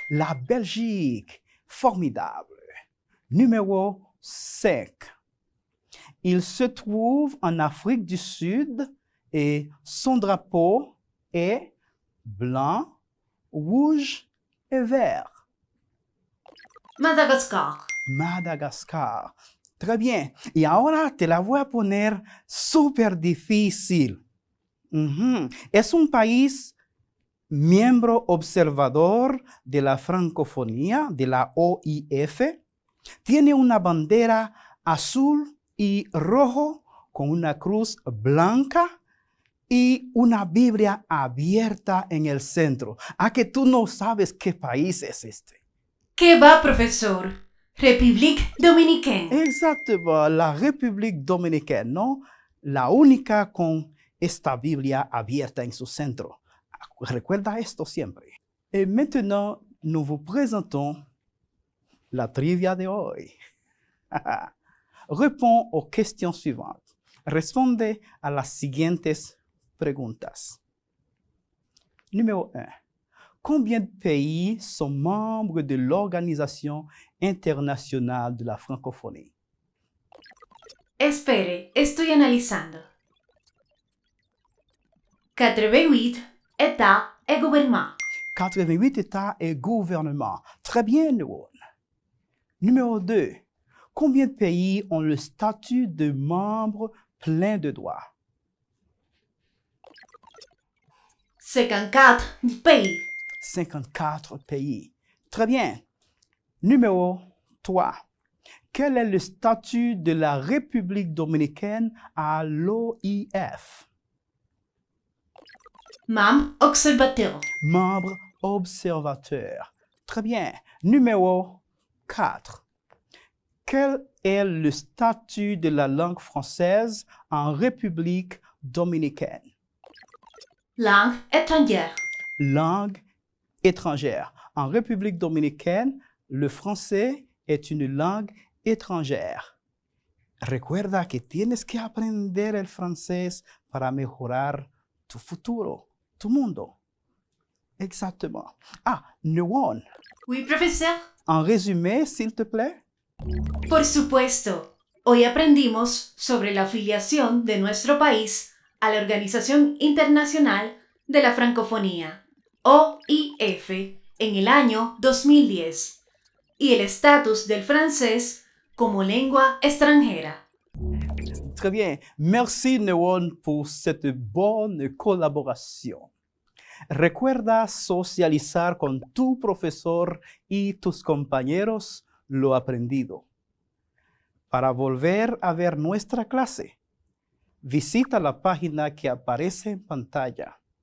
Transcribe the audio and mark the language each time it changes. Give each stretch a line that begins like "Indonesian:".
French: La Belgique. Formidable. Numéro 5. Il se trouve en Afrique du Sud et son drapeau est blanc, rouge et vert. Madagascar. Madagascar. Très bien.
Spanish: Y ahora te la voy a poner súper difícil. Es un país miembro observador de la francofonía, de la OIF. Tiene una bandera azul y rojo con una cruz blanca y una Biblia abierta en el centro. ¿A que tú no sabes qué país es este? ¿Qué va, profesor?
French: République Dominicaine. Exactement, la République Dominicaine, ¿no?
Spanish: La única con esta Biblia abierta en su centro. Recuerda esto siempre.
French: Et maintenant, nous vous présentons la trivia
Spanish: de hoy.
French: Réponds aux questions suivantes.
Spanish: Responde a las siguientes preguntas.
French: Numéro 1. Combien de pays sont membres de l'Organisation internationale de la francophonie?
Spanish: Espere, estoy analizando.
French: 88 États et gouvernements. 88 États et gouvernements. Très bien, Nouon. Numéro 2. Combien de pays ont le statut de membre plein de droits? 54 pays. 54 pays. Très bien. Numéro 3. Quel est le statut de la République dominicaine à l'OIF? Membre observateur. Membre observateur. Très bien. Numéro 4. Quel est le statut de la langue française en République dominicaine? Langue étrangère. Langue étrangère. En République dominicaine, le français est une langue étrangère.
Spanish: Recuerda que tienes que aprender el francés para mejorar tu futuro, tu mundo.
French: Exactement. Ah, Nouon. Oui, profesor. En résumé, s'il te plaît.
Spanish: Por supuesto. Hoy aprendimos sobre la afiliación de nuestro país a la Organización Internacional de la Francofonía, OIF, en el año 2010, y el estatus del francés como lengua extranjera.
French: Très bien. Merci, Nouon, pour cette bonne collaboration.
Spanish: Recuerda socializar con tu profesor y tus compañeros lo aprendido. Para volver a ver nuestra clase, visita la página que aparece en pantalla.